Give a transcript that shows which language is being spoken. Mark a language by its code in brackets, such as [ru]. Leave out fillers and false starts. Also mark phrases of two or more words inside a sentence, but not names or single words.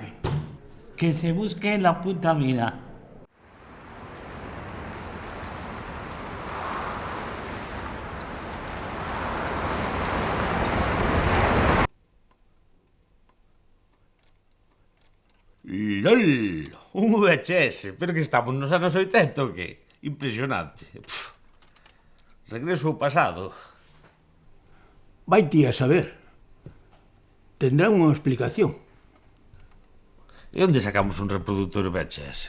[es] Que se busque la puta vida. LOL, un VHS, [gl] pero que estamos nos anos 80 o que? Impresionante. Regreso ao pasado. Vai ti a saber. Tendrán unha explicación. E onde sacamos un reproductor VHS?